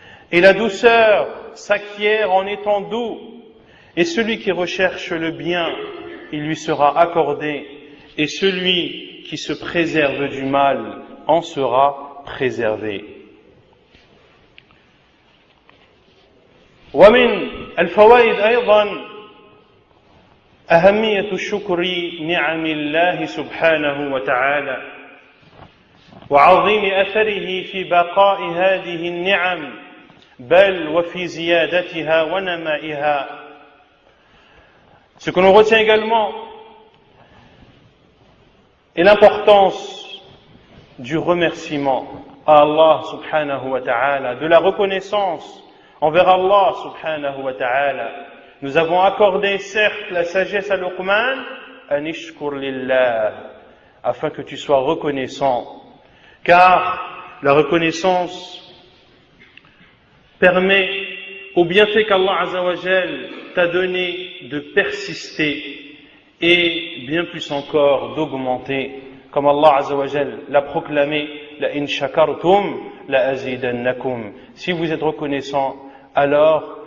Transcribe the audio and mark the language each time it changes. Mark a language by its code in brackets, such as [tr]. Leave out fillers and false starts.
[fr] et la douceur s'acquiert en étant doux, et celui qui recherche le bien, il lui sera accordé, et celui qui se préserve du mal en sera préservé. [ar] ومن الفوائد أيضا أهمية شكر نعم الله سبحانه وتعالى وعظيم أثره في بقاء هذه النعم بل وفي زيادتها ونمائها. [fr] Ce que l'on retient également est l'importance du remerciement à Allah [ar] subhanahu wa ta'ala, [fr] de la reconnaissance envers Allah subhanahu wa ta'ala. Nous avons accordé certes la sagesse à Luqman, [ar] anishkur lillah, [fr] afin que tu sois reconnaissant, car la reconnaissance permet au bienfait qu'Allah [ar] azza wa jal [fr] t'a donné de persister et bien plus encore d'augmenter, comme Allah azza wa jal l'a proclamé, [ar] la in shakartum la azidannakum. [fr] Si vous êtes reconnaissant, alors